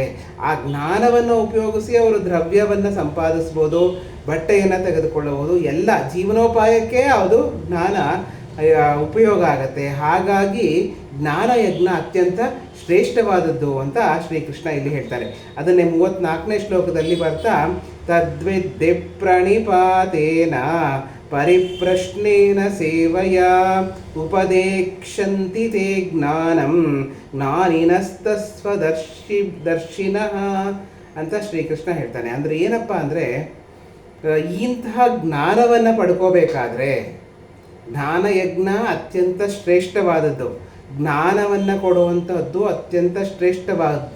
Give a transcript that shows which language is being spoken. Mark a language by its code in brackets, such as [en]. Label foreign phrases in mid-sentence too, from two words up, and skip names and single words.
[kn] ಆ ಜ್ಞಾನವನ್ನು ಉಪಯೋಗಿಸಿ ಅವರು ದ್ರವ್ಯವನ್ನು ಸಂಪಾದಿಸ್ಬೋದು, ಬಟ್ಟೆಯನ್ನು ತೆಗೆದುಕೊಳ್ಳಬಹುದು, ಎಲ್ಲ ಜೀವನೋಪಾಯಕ್ಕೆ ಅದು ಜ್ಞಾನ ಉಪಯೋಗ ಆಗುತ್ತೆ. ಹಾಗಾಗಿ ಜ್ಞಾನಯಜ್ಞ ಅತ್ಯಂತ ಶ್ರೇಷ್ಠವಾದದ್ದು ಅಂತ ಶ್ರೀಕೃಷ್ಣ ಇಲ್ಲಿ ಹೇಳ್ತಾರೆ. ಅದನ್ನೇ 34ನೇ ಶ್ಲೋಕದಲ್ಲಿ ಬರ್ತಾ, [sa] ತದ್ವಿದ್ದೆ ಪ್ರಣಿಪಾತೇನ ಪರಿಪ್ರಶ್ನೇನ ಸೇವಯ ಉಪದೇಕ್ಷಂತಿ ತೇ ಜ್ಞಾನಂ ಜ್ಞಾನಿನಸ್ತಸ್ವದರ್ಶಿನಃ [kn] ಅಂತ ಶ್ರೀಕೃಷ್ಣ ಹೇಳ್ತಾನೆ. ಅಂದರೆ ಏನಪ್ಪ ಅಂದರೆ, ಇಂತಹ ಜ್ಞಾನವನ್ನು ಪಡ್ಕೋಬೇಕಾದ್ರೆ ಜ್ಞಾನಯಜ್ಞ ಅತ್ಯಂತ ಶ್ರೇಷ್ಠವಾದದ್ದು, ಜ್ಞಾನವನ್ನು ಕೊಡುವಂಥದ್ದು ಅತ್ಯಂತ ಶ್ರೇಷ್ಠವಾದದ್ದು.